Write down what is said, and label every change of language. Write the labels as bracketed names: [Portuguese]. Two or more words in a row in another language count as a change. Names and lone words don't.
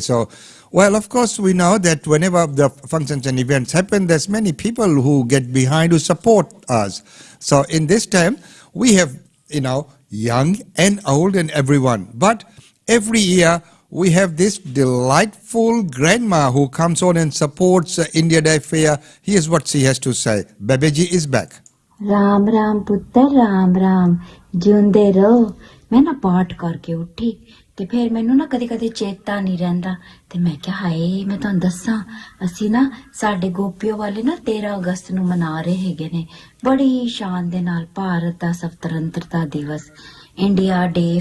[English] So, well, of course, we know that whenever the functions and events happen, there's many people who get behind, who support us. So in this time, we have, young and old and everyone. But every year, we have this delightful grandma who comes on and supports India Day Fair. Here's what she has to say. Babaji is back. [Punjabi] ਰਾਮ ਰਾਮ ਪੁੱਤਰ ਰਾਮ ਰਾਮ ਜਿਉਂਦੇ ਰਹੋ ਮੈਂ ਨਾ ਪਾਠ ਕਰਕੇ ਉੱਠੀ ਤੇ ਫਿਰ ਮੈਨੂੰ ਨਾ ਕਦੇ ਕਦੇ ਚੇਤਾ ਨਹੀਂ ਰਹਿੰਦਾ ਤੇ ਮੈਂ ਕਿਹਾ ਹਾਏ ਮੈਂ ਤੁਹਾਨੂੰ ਦੱਸਾਂ ਅਸੀਂ ਨਾ ਸਾਡੇ ਗੋਪੀਓ ਵਾਲੇ ਨਾ 13 ਅਗਸਤ ਨੂੰ ਮਨਾ ਰਹੇ ਹੈਗੇ ਨੇ ਬੜੀ ਸ਼ਾਨ ਦੇ ਨਾਲ ਭਾਰਤ ਦਾ ਸਵਤੰਤਰਤਾ ਦਿਵਸ ਇੰਡੀਆ ਡੇ